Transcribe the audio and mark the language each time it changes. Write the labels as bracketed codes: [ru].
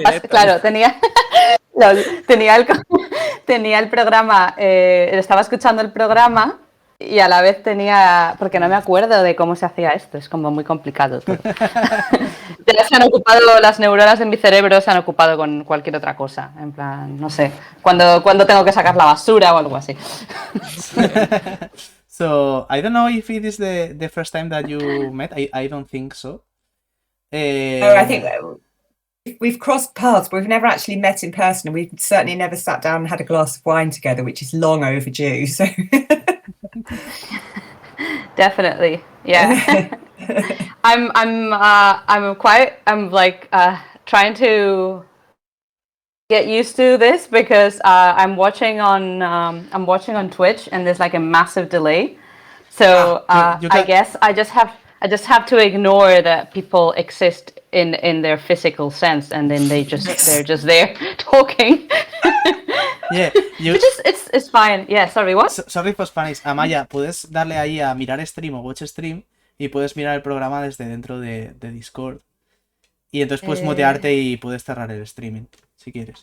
[es] claro, tenía el programa, estaba escuchando el programa y a la vez tenía... Porque no me acuerdo de cómo se hacía esto, es como muy complicado todo. Ya se han ocupado, las neuronas de mi cerebro se han ocupado con cualquier otra cosa, en plan, no sé, cuando tengo que sacar la basura o algo así. [en] So, I don't know if it is the first time that you met. I don't think so. I think we've crossed paths, but we've never actually met in person, and we've certainly never sat down and had a glass of wine together, which is long overdue. So definitely, yeah. I'm trying to get used to this because I'm watching on Twitch and there's like a massive delay. So I guess I just have to ignore that people exist in their physical sense, and then they're just there talking. Yeah, it's fine. Yeah, sorry, what? Sorry for Spanish. [es] Amaya, puedes darle ahí a mirar stream o [en] watch stream [es] y puedes mirar el programa desde dentro de Discord. Y entonces puedes mutearte y puedes cerrar el streaming, si quieres.